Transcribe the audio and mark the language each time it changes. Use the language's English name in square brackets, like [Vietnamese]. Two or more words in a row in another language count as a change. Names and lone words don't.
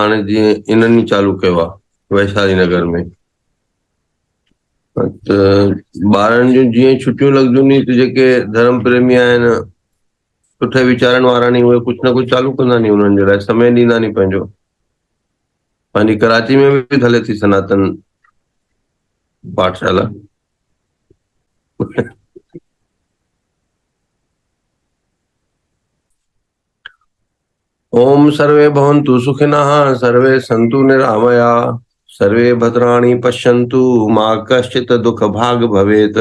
[Sindhi] हाणे जीअं इन्हनि चालू कयो आहे वैशाली नगर में, त ॿारनि जूं जीअं छुटियूं लॻदियूं नी, त जेके धर्म प्रेमी आहिनि, सुठे वीचारनि वारा नी, उहे कुझु न कुझु चालू कंदा नी, उन्हनि जे लाइ समय ॾींदा नी पंहिंजो। पंहिंजी कराची में बि हले थी सनातन पाठशाला। [Sanskrit] ओम सर्वे भवन्तु सुखिनः, सर्वे सन्तु निरामया, सर्वे भद्राणि पश्यन्तु, मा कश्चित् दुःख भाग् भवेत्।